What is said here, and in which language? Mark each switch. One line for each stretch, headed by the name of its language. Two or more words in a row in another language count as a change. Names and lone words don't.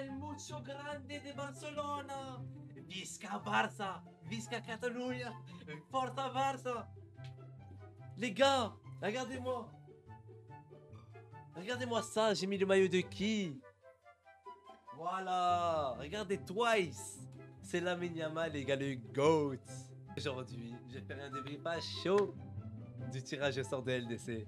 Spanish: mucho grande de Barcelona.
Catalan: Visca Barça, Visca Catalunya,
Italian: Forza Barça.
French: Les gars, regardez-moi. Regardez-moi ça, j'ai mis le maillot de qui? Voilà, regardez Twice. C'est Lamine Yamal, les gars, le GOAT. Aujourd'hui, je vais faire un débriefage chaud du tirage au sort de LDC.